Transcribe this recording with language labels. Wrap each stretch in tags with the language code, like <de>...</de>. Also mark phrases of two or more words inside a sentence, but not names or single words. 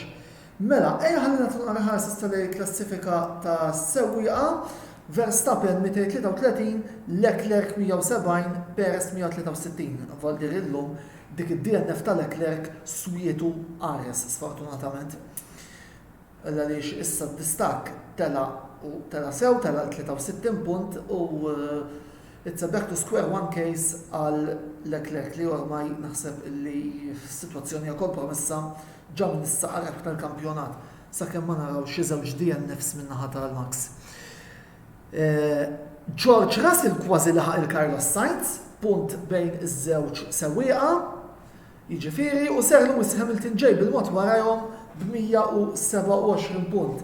<mt>Mela, ħallina tunqara ħarsa tal-klassifika ta' sewwieqa Verstappen 233, Leclerc 170, Perez 163. Valdir illum dik id-DNF ta' Leclerc swietu Ares sfortunatament. Għaliex issa d-distak tela sew tela 63 punt u</mt> <en>it's a back to square one case</en> <mt>għal Leclerc li ormai naħseb li f-situazzjoni kompromessa ġa minn issa qareb tal-kampjonat sakemm ma naraw xi żewġ DNFs min-naħa tal-Max. George Russell kważi laħaq il-Carlos Sainz, punt bejn iż-żewġ sewwieqa, jiġifieri u Sir Lewis Hamilton ġej bil-mod warahom b'127 punt.</mt>